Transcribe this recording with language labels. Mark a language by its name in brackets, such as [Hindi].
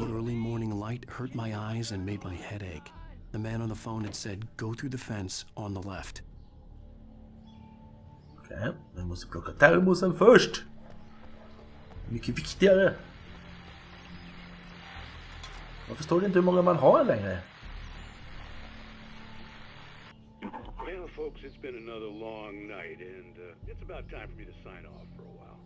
[English] The early morning light hurt my eyes and made my head ache. The man on the phone had said, go through the fence on the left. [Swedish] Okej, vi måste plocka termosen först. Mycket viktigare. Jag förstår inte hur många man har längre. [English] Well, folks, it's been another long night, and it's about time for me to sign off for a while.